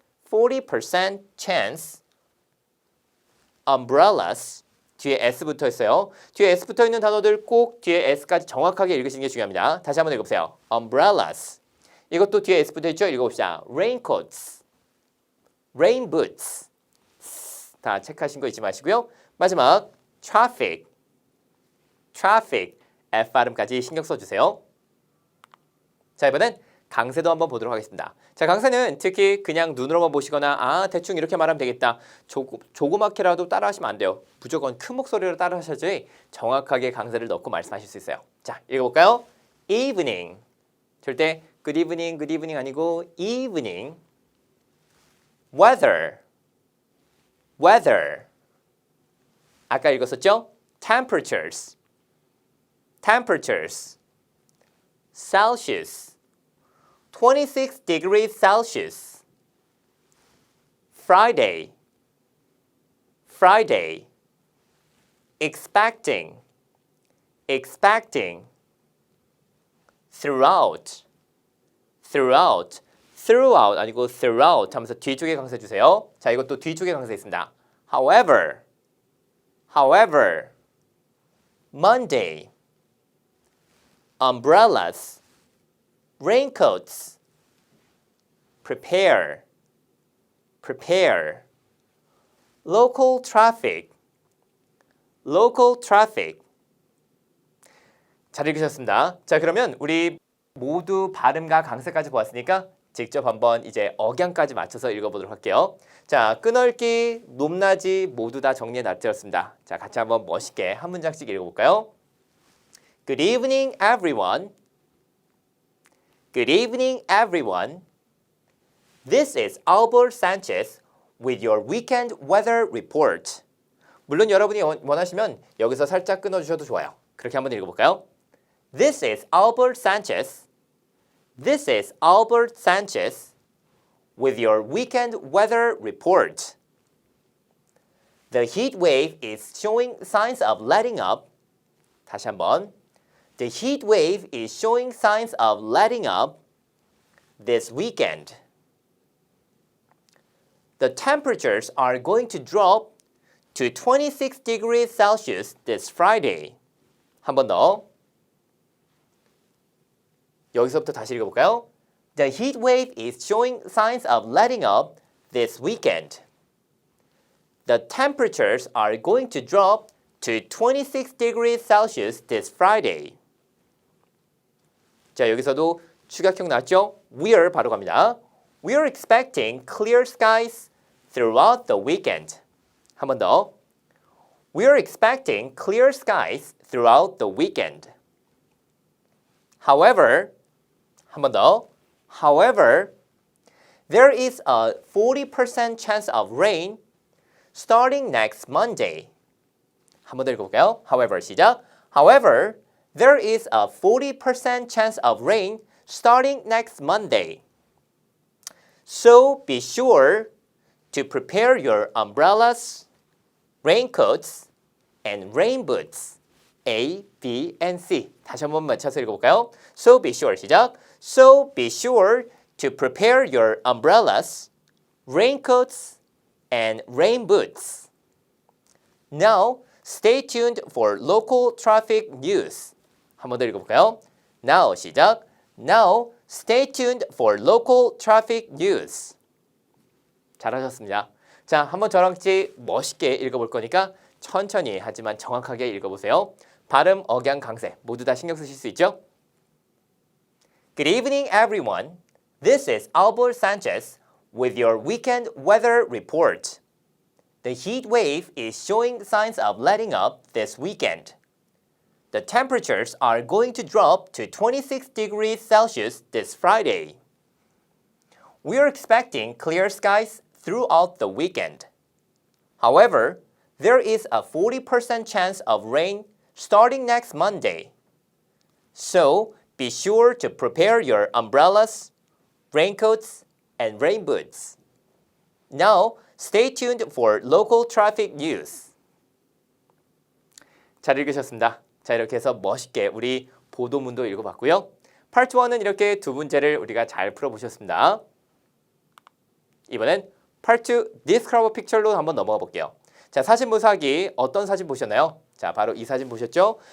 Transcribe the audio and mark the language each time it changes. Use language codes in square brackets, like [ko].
[en] 40% chance umbrellas. [ko] 뒤에 S 붙어 있어요. 뒤에 S 붙어 있는 단어들 꼭 뒤에 S까지 정확하게 읽으시는 게 중요합니다. 다시 한번 읽어보세요. [en] umbrellas. [ko] 이것도 뒤에 S 붙어 있죠? 읽어봅시다. [en] raincoats, rain boots. [ko] 다 체크하신 거 잊지 마시고요. 마지막 [en] traffic, traffic. F [ko] 발음까지 신경 써주세요. 자, 이번엔 강세도 한번 보도록 하겠습니다. 자, 강세는 특히 그냥 눈으로만 보시거나 대충 이렇게 말하면 되겠다. 조그맣게라도 따라하시면 안 돼요. 무조건 큰 목소리로 따라하셔야지 정확하게 강세를 넣고 말씀하실 수 있어요. 자, 읽어볼까요? [en] evening. [ko] 절대 [en] good evening [ko] 아니고 [en] evening. weather, weather. [ko] 아까 읽었었죠? [en] temperatures, temperatures, Celsius, 26 degrees Celsius, Friday, Friday, expecting, expecting, throughout, throughout, throughout [ko] 아니고 [en] throughout [ko] 하면서 뒤쪽에 강세 주세요. 자, 이것도 뒤쪽에 강세 있습니다. [en] However, however, Monday, umbrellas, raincoats, prepare, prepare, local traffic, local traffic. [ko] 잘 읽으셨습니다. 자, 그러면 우리 모두 발음과 강세까지 보았으니까 직접 한번 이제 억양까지 맞춰서 읽어보도록 할게요. 자, 끊어읽기, 높낮이 모두 다 정리해 놨습니다. 자, 같이 한번 멋있게 한 문장씩 읽어볼까요? [en] Good evening, everyone. Good evening, everyone. This is Albert Sanchez with your weekend weather report. [ko] 물론 여러분이 원하시면 여기서 살짝 끊어주셔도 좋아요. 그렇게 한번 읽어볼까요? [en] This is Albert Sanchez. This is Albert Sanchez with your weekend weather report. The heat wave is showing signs of letting up. [ko] 다시 한번. [en] The heat wave is showing signs of letting up this weekend. The temperatures are going to drop to 26 degrees Celsius this Friday. [ko] 한 번 더. 여기서부터 다시 읽어볼까요? [en] The heat wave is showing signs of letting up this weekend. The temperatures are going to drop to 26 degrees Celsius this Friday. [ko] 자, 여기서도 축약형 나왔죠? [en] We're [ko] 바로 갑니다. [en] We're expecting clear skies throughout the weekend. [ko] 한 번 더. [en] We're expecting clear skies throughout the weekend. However, [ko] 한 번 더. [en] However, there is a 40% chance of rain starting next Monday. [ko] 한 번 더 읽어볼까요? [en] However, [ko] 시작. [en] However, there is a 40% chance of rain starting next Monday. So be sure to prepare your umbrellas, raincoats, and rain boots. A, B, and C. [ko] 다시 한번 맞춰서 읽어볼까요? [en] So be sure, [ko] 시작. [en] So be sure to prepare your umbrellas, raincoats, and rain boots. Now, stay tuned for local traffic news. [ko] 한 번 더 읽어볼까요? [en] Now, [ko] 시작. [en] Now, stay tuned for local traffic news. [ko] 잘하셨습니다. 자, 한번 저랑 같이 멋있게 읽어볼 거니까 천천히 하지만 정확하게 읽어보세요. 발음, 억양, 강세 모두 다 신경 쓰실 수 있죠? [en] Good evening, everyone. This is Albert Sanchez with your weekend weather report. The heat wave is showing signs of letting up this weekend. The temperatures are going to drop to 26 degrees Celsius this Friday. We are expecting clear skies throughout the weekend. However, there is a 40% chance of rain starting next Monday. So, be sure to prepare your umbrellas, raincoats, and rain boots. Now, stay tuned for local traffic news. [ko] 잘 읽으셨습니다. 자, 이렇게 해서 멋있게 우리 보도문도 읽어봤고요. 파트 1은 이렇게 두 문제를 우리가 잘 풀어보셨습니다. 이번엔 파트 2 Describe Picture로 한번 넘어가 볼게요. 자, 사진 묘사하기 어떤 사진 보셨나요? 자, 바로 이 사진 보셨죠?